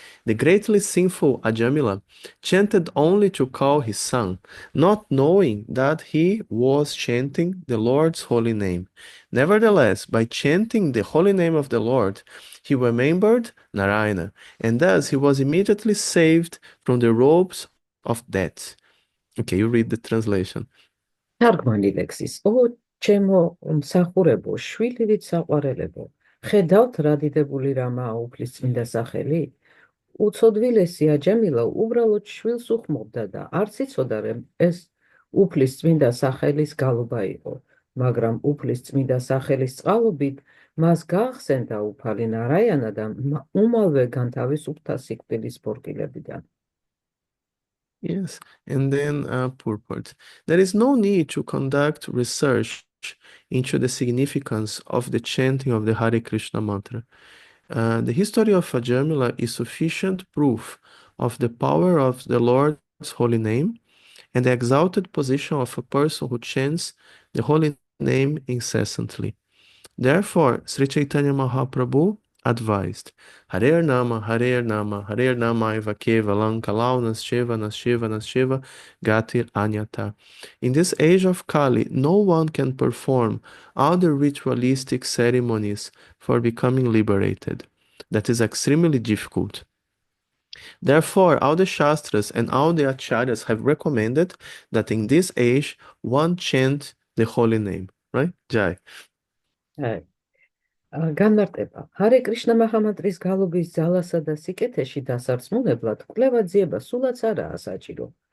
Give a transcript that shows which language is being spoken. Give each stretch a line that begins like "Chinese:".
English: The greatly sinful Ajamila chanted only to call his son, not knowing that he was chanting the Lord's holy name. Nevertheless, by chanting the holy name of the Lord, he remembered Narayana, and thus he was immediately saved from the ropes of death. Okay, you read the translation.
Georgian: თარგმანი ლექსის. ო ჩემო მსახურებო, შვილივით საყვარელებო, ხედავთ რა დიდებული რამაა უფლის წმინდა სახელი? უცოდვილესი აჯამილა უბრალოდ შვილს უხმობდა და არც იცოდა რომ ეს უფლის წმინდა სახელის გალობა იყო, მაგრამ უფლის წმინდა სახელის წყალობით მას გაახსენდა უფალი ნარაიანა და უმალვე განთავისუფლდა სიკვდილის ბორკილებიდან.
English: Yes, and then purport. There is no need to conduct research into the significance of the chanting of the Hare Krishna mantra. The history of Ajamila is sufficient proof of the power of the Lord's holy name and the exalted position of a person who chants the holy name incessantly. Therefore, Sri Chaitanya Mahaprabhu advised,
Sanskrit: Hare Nama, Hare Nama, Hare Nama Eva Kevalam Kalau Nasyeva Nasyeva Nasyeva Gatir Anyata.
English: In this age of Kali, no one can perform all the ritualistic ceremonies for becoming liberated. That is extremely difficult. Therefore, all the Shastras and all the Acharyas have recommended that in this age one chant the holy name. Right? Jai.
Georgian: განმარტება. ჰარე კრიშნა მაჰამანტრის გალობის ძალასა და სიკეთეში დასარწმუნებლად კვლევა ძიება სულაც არაა საჭირო.